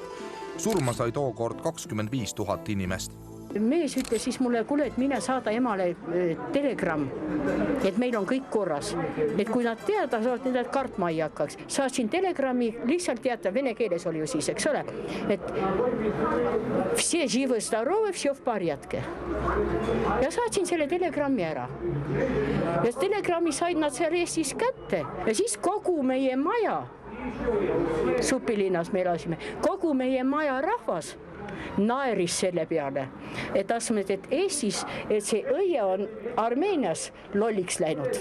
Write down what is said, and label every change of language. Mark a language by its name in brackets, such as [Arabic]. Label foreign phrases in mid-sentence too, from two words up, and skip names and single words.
[Estonian] Surma sai tookord 25 000 inimest. Mees ütles siis mulle, kuule, et mine saada emale telegramm, et meil on kõik korras. Et kui nad teada saavad, need kartma ei hakkaks. Saatsin telegrammi, lihtsalt teata, vene keeles oli ju siis, eks ole, et [Russian] все живы, здоровы, все в порядке. [Estonian] Ja saatsin selle telegrammi ära. Ja telegrammi said nad seal Eestis kätte ja siis kogu meie maja, Supilinnas me elasime, kogu meie maja rahvas naeris selle peale, et asmed, et Eestis, et see õie on Armeenias lolliks läinud.